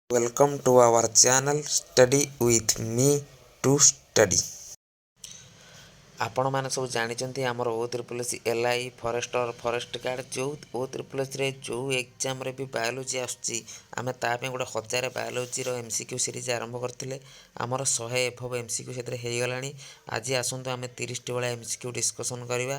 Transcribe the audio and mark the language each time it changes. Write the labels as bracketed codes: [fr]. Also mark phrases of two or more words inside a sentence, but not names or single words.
[en] Welcome to our channel Study with me to study. [or] ଆପଣମାନେ ସବୁ ଜାଣିଛନ୍ତି ଆମର O3C LI [en] foresterର forest guard [or] ଯେଉଁ O3Cରେ ଯେଉଁ ଏକ୍ଜାମରେ ବି ବାୟୋଲୋଜି ଆସୁଛି ଆମେ ତା ପାଇଁ ଗୋଟେ 1000 ବାୟୋଲୋଜିର [en] MCQ series [or] ଆରମ୍ଭ କରିଥିଲେ। ଆମର 100 ଏଭବ MCQ ସେଥିରେ ହେଇଗଲାଣି। ଆଜି ଆସନ୍ତୁ ଆମେ 30ଟି ଭଳିଆ [en] MCQ discussion [or] କରିବା।